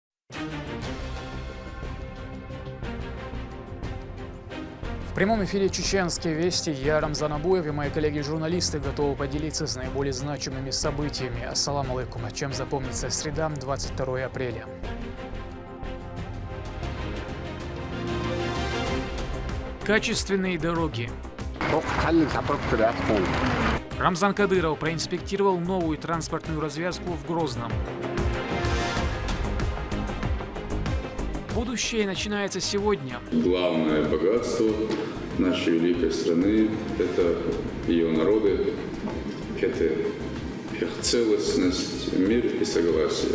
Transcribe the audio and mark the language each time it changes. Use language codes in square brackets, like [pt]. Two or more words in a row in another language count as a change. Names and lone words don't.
[ru] В прямом эфире «Чеченские вести». Я Рамзан Абуев и мои коллеги-журналисты готовы поделиться с наиболее значимыми событиями. [ar] السلام عليكم. [ru] Чем запомнится среда, 22 апреля. Качественные дороги. Рамзан Кадыров проинспектировал новую транспортную развязку в Грозном. Будущее начинается сегодня. Главное богатство нашей великой страны – это ее народы, это их целостность, мир и согласие.